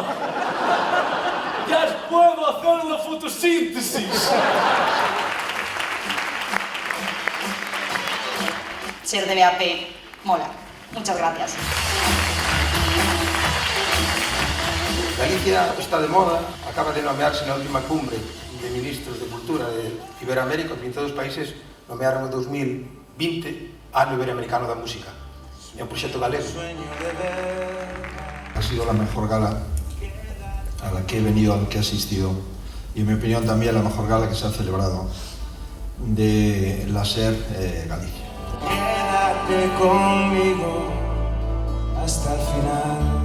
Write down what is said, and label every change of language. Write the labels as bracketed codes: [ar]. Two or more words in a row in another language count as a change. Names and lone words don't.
[es] ¡Ya puedo hacer la fotosíntesis! Ser de BAP mola. Muchas gracias. [gl] Galicia está de moda, acaba de nomearse na última cumbre de ministros de Cultura de Iberoamérica, os 22 países nomearon en 2020 Ano Iberoamericano da Música. É un proxecto galego. [es] Ha sido la mejor gala a la que he venido, a la que he asistido, y en mi opinión también la mejor gala que se ha celebrado de la SER Galicia. Quédate conmigo hasta el final.